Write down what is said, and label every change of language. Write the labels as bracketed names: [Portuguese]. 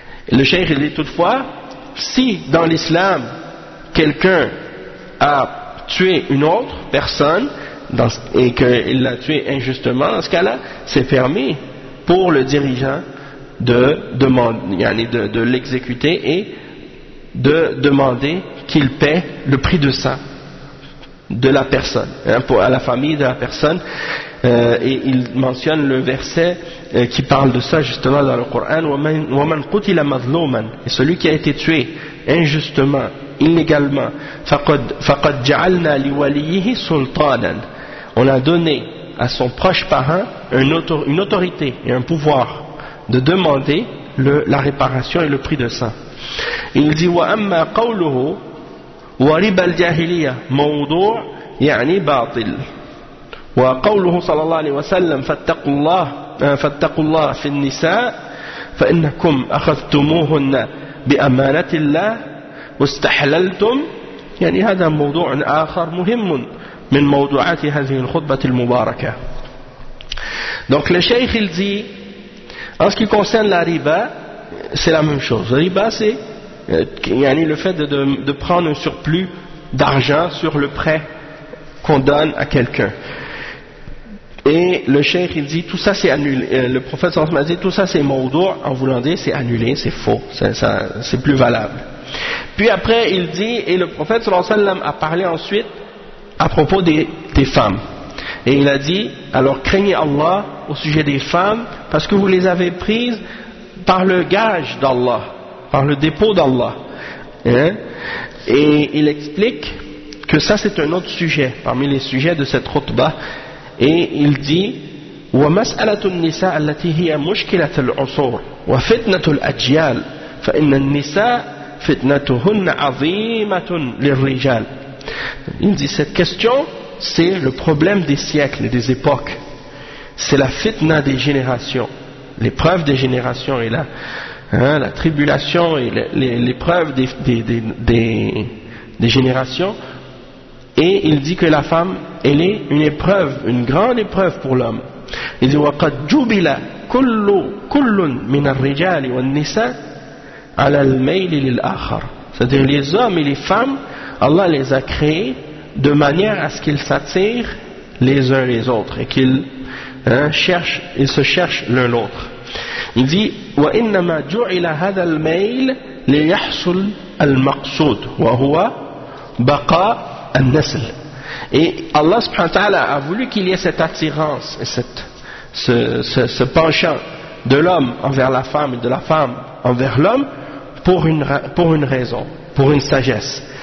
[French] Le cheikh, il dit toutefois, si dans l'islam, quelqu'un a tué une autre personne, et qu'il l'a tué injustement, dans ce cas-là, c'est permis pour le dirigeant de l'exécuter et de demander qu'il paie le prix de sang de la personne, à la famille de la personne. Et il mentionne le verset qui parle de ça justement dans le Coran, « [Arabic] Waman qutila mazlouman [French] » et celui qui a été tué, injustement, illégalement, [Arabic] فَقَدْ جَعَلْنَا لِوَلِيِّهِ سُلْطَانًا. [French] On a donné à son proche parrain une autorité et un pouvoir de demander la réparation et le prix de ça. Il dit [Arabic] وَأَمَّا قَوْلُهُ وَرِبَ الْجَاهِلِيَةِ مَوْضُوعُ يَعْنِي بَاطِلُ وَقَوْلُهُ صَلَى اللَّهُ عَلَيْهِ وَسَلَّمَ فَاتَّقُوا اللَّهَ فِي النِّسَاءِ فَإِنَّكُمْ أَخَذْتُمُوهُنَّ بِأَمَانَةِ اللَّهِ وَاسْتَحْلَلْتُمْ. يعني هذا موضوع آخر مهم من موضوعات هذه الخطبة المباركة. [French] Donc le Cheikh il dit, en ce qui concerne la riba, c'est la même chose. Riba c'est yani le fait de prendre un surplus d'argent sur le prêt qu'on donne à quelqu'un. Et le cheikh il dit tout ça c'est annulé, le prophète sallallahu alayhi wa sallam a dit tout ça c'est maudou, en voulant dire c'est annulé, c'est faux, c'est plus valable. Puis après il dit, et le prophète sallallahu alayhi wa sallam a parlé ensuite à propos des femmes, et il a dit alors craignez Allah au sujet des femmes, parce que vous les avez prises par le gage d'Allah, par le dépôt d'Allah, hein? Et il explique que ça c'est un autre sujet parmi les sujets de cette khutba. Et il dit [Arabic] ومسألة النساء التي هي مشكلة العصور وفتنة الأجيال فإن النساء فتنتهن عظيمة للرجال. [French] Il dit cette question c'est le problème des siècles et des époques, c'est la fitna des générations, l'épreuve des générations et la tribulation et l'épreuve des générations. Et il dit que la femme, elle est une épreuve, une grande épreuve pour l'homme. Il dit [Arabic] وَقَدْ جُبِلَ كُلٌّ مِنَ الرِّجَالِ وَالنِّسَاءِ عَلَى الْمَيْلِ لِلْآخَرِ. [French] C'est-à-dire les hommes et les femmes, Allah les a créés de manière à ce qu'ils s'attirent les uns les autres et qu'ils cherchent, ils se cherchent l'un l'autre. Il dit [Arabic] وَإِنَّمَا جُعِلَ هَذَا الْمَيْلِ لِيَحْصُلَ الْمَقْصُودُ وَهُوَ بَقَى النسل. [French] Et Allah subhanahu wa ta'ala a voulu qu'il y ait cette attirance et ce penchant de l'homme envers la femme et de la femme envers l'homme pour une raison, pour une sagesse.